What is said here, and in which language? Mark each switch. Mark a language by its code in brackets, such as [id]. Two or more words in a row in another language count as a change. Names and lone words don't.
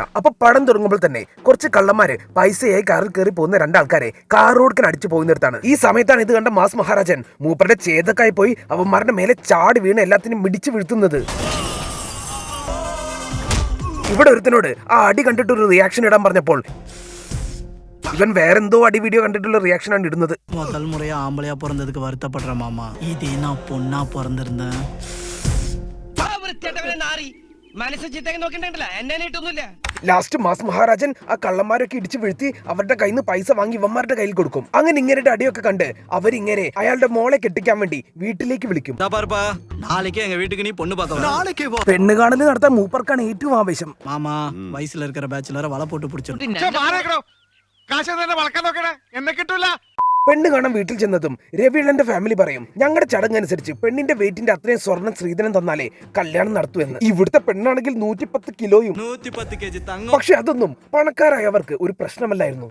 [ml] അപ്പൊ പടം തുടങ്ങുമ്പോൾ തന്നെ കുറച്ച് കള്ളന്മാര് പൈസയായി കാറിൽ കയറി പോകുന്ന രണ്ടാൾക്കാരെ കാർ റോഡിന് അടിച്ചു പോകുന്നിടത്താണ്. ഈ സമയത്താണ് ഇത് കണ്ട മാസ് മഹാരാജൻ മൂപ്പരുടെ ചേതക്കായി പോയി അവന്മാരുടെ മേലെ ചാടി വീണ് എല്ലാത്തിനും മിടിച്ചു വീഴ്ത്തുന്നത്. ഇവിടെ ഒരുത്തനോട് ആ അടി കണ്ടിട്ടൊരു റിയാക്ഷൻ ഇടാൻ പറഞ്ഞപ്പോൾ ഇവൻ വേറെന്തോ അടി വീഡിയോ കണ്ടിട്ടുള്ള റിയാക്ഷൻ ആണ് ഇടുന്നത്. [ta] முதல் முறையா ஆம்பளையா பிறந்ததுக்கு வருத்தப்படுற மாமா, இதே நான் பொண்ணா பிறந்திருந்தேன். [ml] ലാസ്റ്റ് മാസ് മഹാരാജൻ ആ കള്ളന്മാരൊക്കെ ഇടിച്ചു വീഴ്ത്തി അവരുടെ കയ്യിൽ നിന്ന് പൈസ വാങ്ങി ഇവന്മാരുടെ കയ്യിൽ കൊടുക്കും. അങ്ങനെ ഇങ്ങനെ അടിയൊക്കെ കണ്ട് അവരിങ്ങനെ അയാളുടെ മോളെ കെട്ടിക്കാൻ വേണ്ടി വീട്ടിലേക്ക് വിളിക്കും. പെണ്ണ് കാണല് നടത്താൻ മൂപ്പർക്കാണ് ഏറ്റവും ആവേശം. [ta] மாமா வயசுல இருக்கிற பேச்சுலரை வலை போட்டு பிடிச்சிடும். [ml] പെണ്ണ് കാണാൻ വീട്ടിൽ ചെന്നതും രവിയണ്ണന്റെ ഫാമിലി പറയും, ഞങ്ങളുടെ ചടങ്ങനുസരിച്ച് പെണ്ണിന്റെ വെയിറ്റിന്റെ അത്രയും സ്വർണ്ണം ശ്രീധരൻ തന്നാലേ കല്യാണം നടത്തൂ എന്ന്. ഇവിടുത്തെ പെണ്ണാണെങ്കിൽ 110 കിലോയും. പക്ഷെ അതൊന്നും പണക്കാരായവർക്ക് ഒരു പ്രശ്നമല്ലായിരുന്നു.